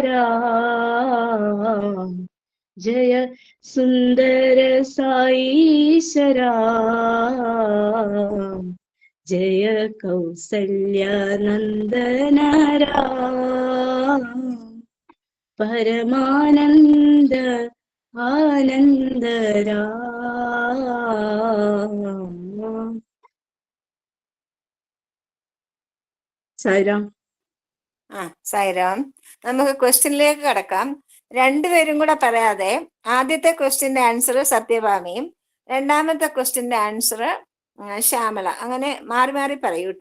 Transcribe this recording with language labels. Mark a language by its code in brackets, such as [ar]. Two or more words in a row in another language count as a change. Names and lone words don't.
[sa] राम जय सुंदर साईश राम जय कौसल्य नंदन राम परमानंद आनंद राम. [ml] സായിരാം. സായിരാം. നമുക്ക് ക്വസ്റ്റ്യനിലേക്ക് കടക്കാം. രണ്ടുപേരും കൂടെ പറയാതെ ആദ്യത്തെ ക്വസ്റ്റ്യന്റെ ആൻസർ സത്യഭാമയും രണ്ടാമത്തെ ക്വസ്റ്റ്യന്റെ ആൻസർ ശ്യാമള, അങ്ങനെ മാറി മാറി പറയൂ കേട്ടോ.